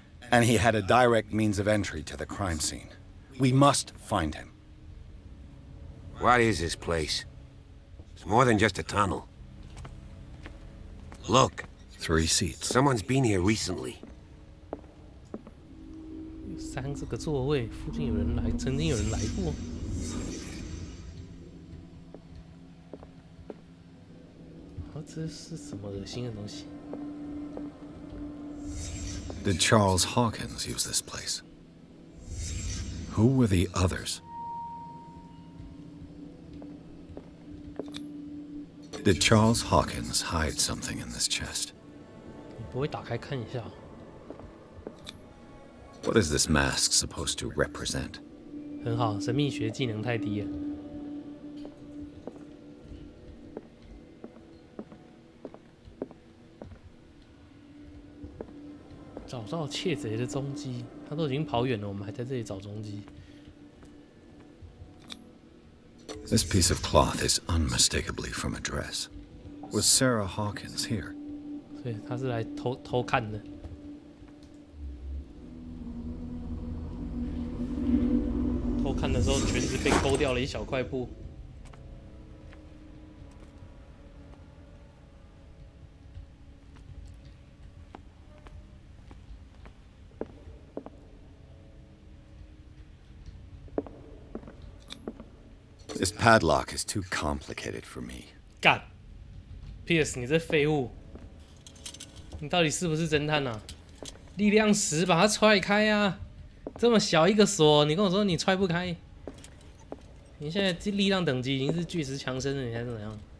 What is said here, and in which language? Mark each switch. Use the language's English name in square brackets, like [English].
[English] And he had a direct means of entry to the crime scene. We must find him. What is this place? It's more than just a tunnel. Look. 3 seats. Someone's been here recently. [Chinese] 有3个座位，附近有人来，曾经有人来过。这是什么恶心的东西？ [English] Did Charles Hawkins use this place? Who were the others? Did Charles Hawkins hide something in this chest? [Chinese] 你不会打开看一下？ [English] What is this mask supposed to represent? [Chinese] 很好，神秘学技能太低了。找到窃贼的踪迹，他都已经跑远了，我们还在这里找踪迹。 [English] This piece of cloth is unmistakably from a dress. Was Sarah Hawkins here? [Chinese] 所以他是来偷看的。偷看的时候，裙子被勾掉了一小块布。 [English] This padlock is too complicated for me. [Chinese] 干 ，Pierce， 你这废物！你到底是不是侦探啊？力量10把它踹开啊！这么小一个锁，你跟我说你踹不开？你现在力量等级已经是巨石强森了，你还是怎样